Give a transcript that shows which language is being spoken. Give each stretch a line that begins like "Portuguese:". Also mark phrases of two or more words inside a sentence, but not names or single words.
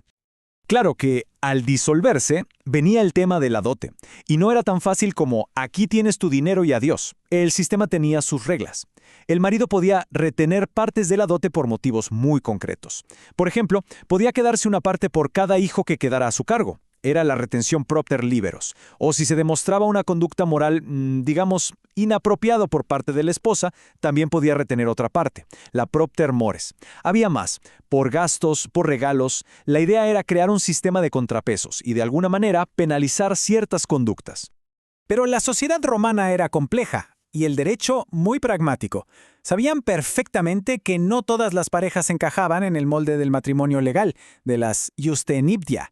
Spanish: Claro que, al disolverse, venía el tema de la dote, y no era tan fácil como aquí tienes tu dinero y adiós. El sistema tenía sus reglas. El marido podía retener partes de la dote por motivos muy concretos. Por ejemplo, podía quedarse una parte por cada hijo que quedara a su cargo. Era la retención
Latin: propter liberos.
Spanish: O si se demostraba una conducta moral, digamos, inapropiada por parte de la esposa, también podía retener otra parte, la
Latin: propter mores.
Spanish: Había más. Por gastos, por regalos, la idea era crear un sistema de contrapesos y de alguna manera penalizar ciertas conductas. Pero la sociedad romana era compleja y el derecho muy pragmático. Sabían perfectamente que no todas las parejas encajaban en el molde del matrimonio legal, de las
Latin: iuste nuptia.